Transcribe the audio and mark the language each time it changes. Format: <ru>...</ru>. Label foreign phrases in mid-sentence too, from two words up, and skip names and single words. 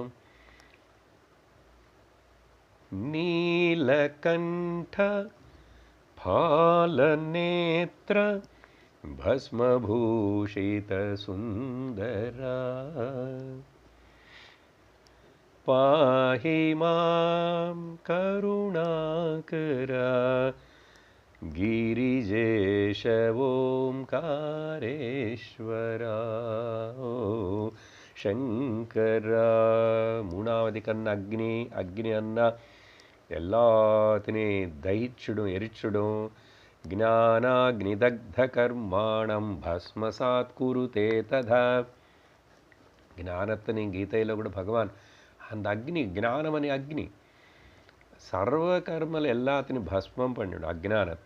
<sa>नीलकण्ठ भालनेत्र भस्मभूषित सुन्दरा पाहि माम् करुणाकरा गिरिजेश ओंकारेश्वरा शंकरा.</sa> <ta>3வது கண் அக்னி. அக்னி அண்ணா எல்லாத்தினையும் தகிச்சிடும், எரிச்சிடும்.</ta> <sa>ज्ञानाग्निदग्ध कर्माणम् भस्मसात् कुरुते तथा.</sa> <ta>ஞானத்தினை கீதையில் கூட பகவான் அந்த அக்னி, ஞானமணி அக்னி சர்வ கர்மல் எல்லாத்தையும் பஸ்மம் பண்ணிடும் அஜ்ஞானத்தை.</ta>